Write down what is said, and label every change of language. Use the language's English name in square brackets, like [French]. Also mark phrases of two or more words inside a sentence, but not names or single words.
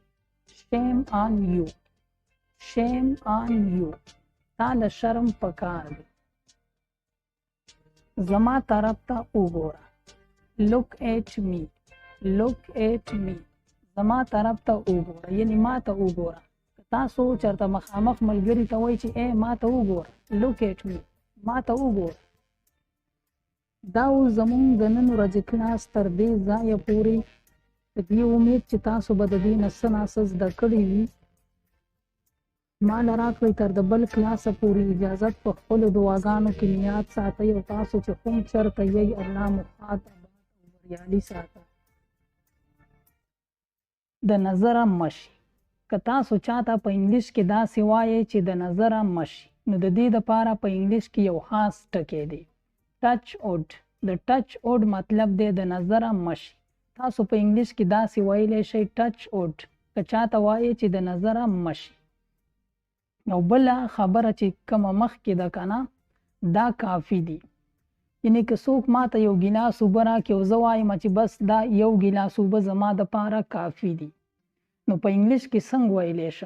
[English] shame on you. shame on you. [Pashto] تا له شرم پکار دی. زما طرف ته وګوره. [English] look at me. look at me. [Pashto] زما طرف ته وګوره، یعنی ما ته وګوره. که تاسو چېرته مخامخ ملګري ته وایئ چې ما ته وګوره، [English] look at me. [Pashto] ما ته وګوره. دا اوس زموږ د نن ورځې کلاس تر دې ځایه پورې په دې امید چې تاسو به د دې نه څه ناڅه زده کړي وي. ما له راکړئ تر د بل کلاسه پورې اجازت په خپلو دعاګانو کې نیاد ساتئ، او تاسو چې کوم چېرته یئ الله مو ښاد آباد او بریالي ساته. د نظره مشي. که تاسو چاته په انګلیش کې داسې وایئ چې د نظره مشي، نو د دې دپاره په انګلیش کې یو خاص ټکی دی. [English] touch wood. [Pashto] د [English] touch wood [Pashto] مطلب دی د نظره مشي. تاسو په انګلیش کې داسې ویلی شئ [English] touch wood [Pashto] که چاته وایې چې د نظره مشي. او بله خبره چې کومه مخکې ده که نه دا کافي دي. یعنې که څوک ماته یو ګیلاس اوبه راکړي او زه وایم چې بس دا یو ګیلاس اوبه زما دپاره کافي دي، نو په انګلیش کې څنګه ویلی شم؟